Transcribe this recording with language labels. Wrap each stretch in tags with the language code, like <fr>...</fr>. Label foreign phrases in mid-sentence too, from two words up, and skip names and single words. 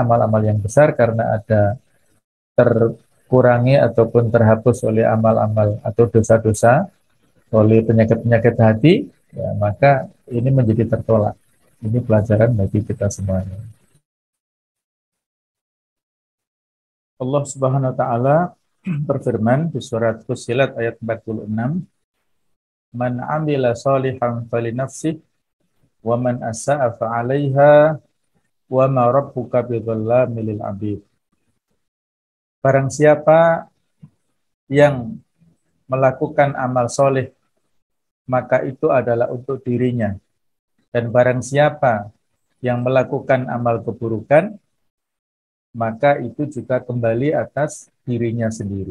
<id>Amal-amal yang besar karena ada terkurangi ataupun terhapus oleh amal-amal atau dosa-dosa, oleh penyakit-penyakit hati, ya, maka ini menjadi tertolak. Ini pelajaran bagi kita semuanya. Allah</id> <ar>سبحانه وتعالى</ar> <id>berfirman di surat Fussilat ayat 46,</id> <ar>"من عمل صالحا فلنفسه ومن أساء فعليها وما ربك بظلام للعبيد."</ar> <id>Barang siapa yang melakukan amal soleh, maka itu adalah untuk dirinya. Dan barang siapa yang melakukan amal keburukan, maka itu juga kembali atas dirinya sendiri.</id>